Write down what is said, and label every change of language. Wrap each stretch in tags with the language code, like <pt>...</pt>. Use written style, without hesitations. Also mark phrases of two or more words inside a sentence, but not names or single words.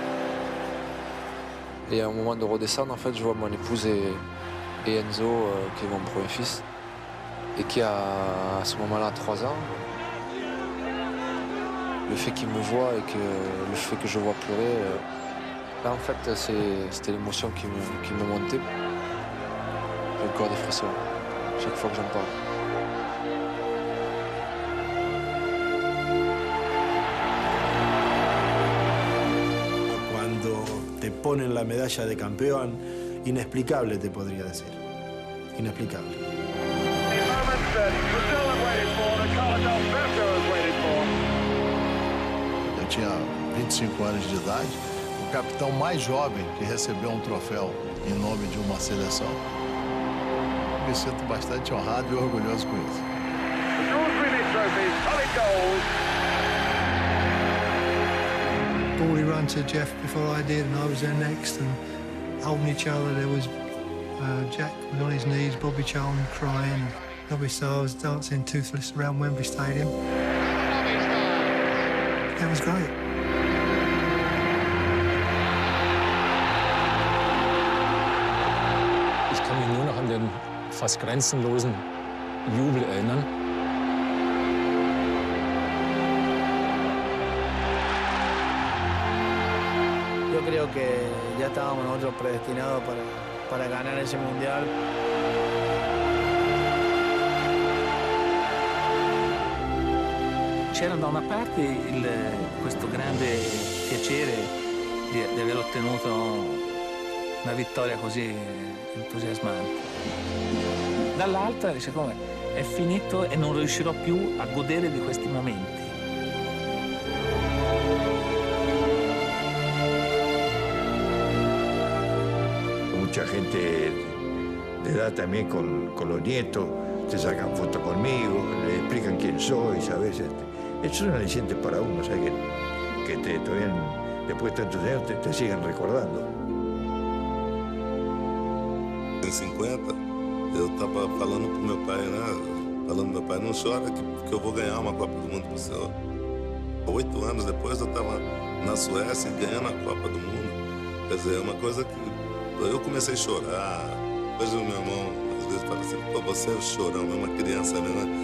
<fr>Et au moment de redescendre, en fait, je vois mon épouse et Enzo, qui est mon premier fils, et qui a à ce moment-là 3 ans. Le fait qu'il me voit et le fait que je vois pleurer, là, en fait, c'était l'émotion qui me montait. J'ai encore des frissons chaque fois que j'en parle.</fr> <es>Cuando te ponen la medalla de campeón, inexplicable te podría decir. Inexplicable.</es> <pt>Eu tinha 25 anos de idade, o capitão mais jovem que recebeu um troféu em nome de uma seleção. Me sinto bastante honrado e orgulhoso com isso.</pt> <en>Ball he ran to Jeff before I did, and I was there next, and holding each other. There was Jack was on his knees, Bobby Charlton crying, Bobby Starr dancing toothless around Wembley Stadium. It was great.</en> <de>Ich kann mich nur noch an den fast grenzenlosen Jubel erinnern.</de> <es>Yo creo que ya estábamos nosotros predestinados para ganar ese mundial.</es> <it>C'era da una parte questo grande piacere di aver ottenuto una vittoria così entusiasmante. Dall'altra dice come è finito e non riuscirò più a godere di questi momenti.</it> <es>Mucha gente de edad también con los nietos, te sacan fotos conmigo, le explican quién soy, ¿sabes? Eso es un aliciente para uno, ¿sabes? Que todavía después de tantos años te siguen recordando.</es> <pt>Em 50, eu estava falando pro meu pai, né? Falando meu pai, não chora que eu vou ganhar uma Copa do Mundo pro senhor. 8 anos depois eu estava na Suécia ganhando a Copa do Mundo. Quer dizer, é uma coisa que eu comecei a chorar. Hoje o meu irmão às vezes fala assim, pô, você é um chorão, é uma criança, né?</pt>